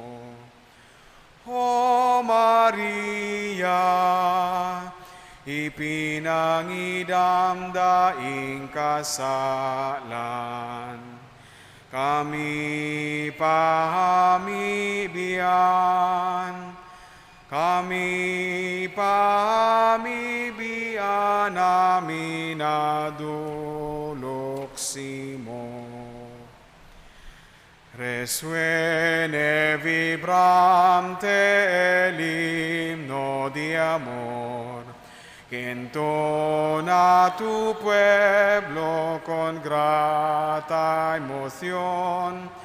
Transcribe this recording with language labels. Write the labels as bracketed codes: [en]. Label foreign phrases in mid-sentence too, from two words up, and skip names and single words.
[bik] O Maria, ipinangidam daing kasalan, kami pahamibian namin adulok simo. [es] Resuene vibrante el himno de amor, que entona tu pueblo con grata emoción.